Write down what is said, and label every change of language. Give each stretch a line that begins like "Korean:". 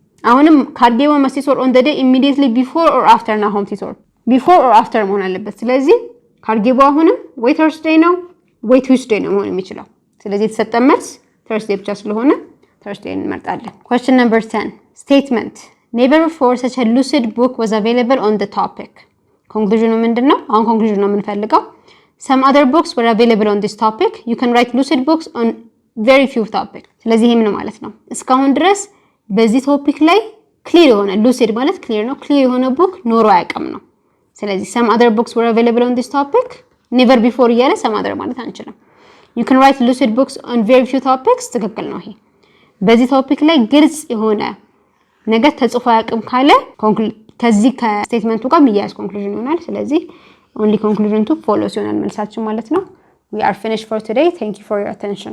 Amharic: አሁንም ካርጌቦ must tutor on the day immediately before or after ናሆም tutor። before or after መሆን አለበት። ስለዚህ ካርጌቦ አሁንም ወይ ተርስዴይ ነው ወይ ቱስዴይ ነው መሆን የሚችለው። ስለዚህ የተሰጠን መልስ ተርስዴይ ብቻ ስለሆነ ተርስዴይ እንመርጣለን።
English: question number 10 statement never before such a lucid book was available on the topic።
Amharic: ኮንክሉዥኑ ምንድነው? አሁን ኮንክሉዥኑ ነው የምንፈልገው።
English: some other books were available on this topic. you can write lucid books on very few topics። ስለዚህ ይሄ ምን ማለት ነው?
Amharic: እስካሁን ድረስ በዚህ ቶፒክ ላይ ክሊር የሆነ lucid ማለት ክሊር ነው፣ ክሊር የሆነ ቡክ ኖሮ አያውቅም ነው። ስለዚህ some other books were available on this topic never before እያለ some other ማለት አንችልም። you can write lucid books on very few topics ትክክል ነው። ይሄ በዚህ ቶፒክ ላይ ግልጽ የሆነ ነገር ተጽፎ አያውቅም ካለ ከዚህ ከስቴትመንቱ ጋር የሚያያዝ ኮንክሉዥን ይሆናል። ስለዚህ only conclusion to follows ይሆናል መልሳችን ማለት ነው።
English: we are finished for today. thank you for your attention.